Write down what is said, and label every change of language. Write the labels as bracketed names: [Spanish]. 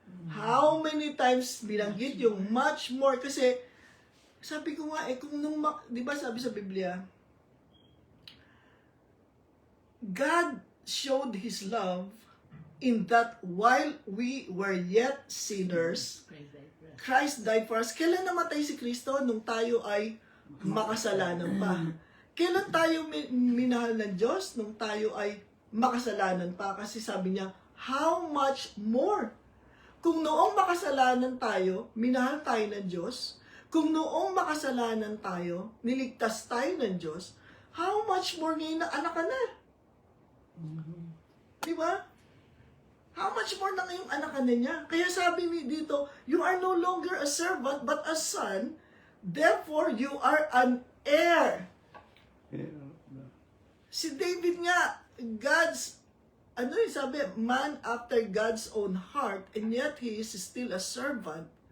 [English] How many times binanggit yung much more? [Filipino] Kasi sabi ko nga, kung nung, di ba sabi sa Biblia, [English] God showed His love in that while we were yet sinners, Christ died for us. [Filipino] Kailan namatay si Kristo? Nung tayo ay makasalanan pa. Kailan tayo minahal ng Diyos? Nung tayo ay makasalanan pa. Kasi sabi niya, [English] how much more? [Filipino] Kung noong makasalanan tayo, minahal tayo ng Diyos, kung noong makasalanan tayo, niligtas tayo ng Diyos, how much more ngayon na anak ka na? Di ba? [English] How much more [Filipino] na ngayong anak ka na niya? Kaya sabi dito, [English] you are no longer a servant, but a son, therefore you are an heir. [Filipino] Si David nga, [English] God's, sabi, man after God's own heart, and yet he is still a servant.